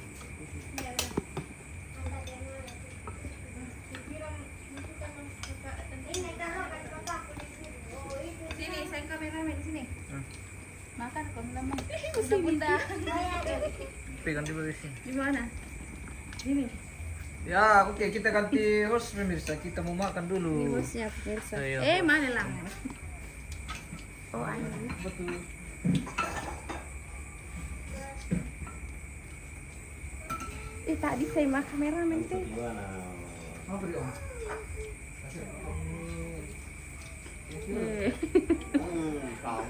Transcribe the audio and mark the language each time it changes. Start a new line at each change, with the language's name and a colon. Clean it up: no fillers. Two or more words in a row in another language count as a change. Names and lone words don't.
Indonesian: Sini, saya kameramen sini. Hmm. Makan kok lama. Bunda-bunda. Pegang di bawah sini. Di mana? Sini. Ya, oke, kita ganti host pemirsa. Kita mau makan dulu. Siap, pemirsa. Ayo. Mana lang? Oh, ano. Betul. Tadi saya makan kameramen teh. Gimana? Mau beri om? Kau.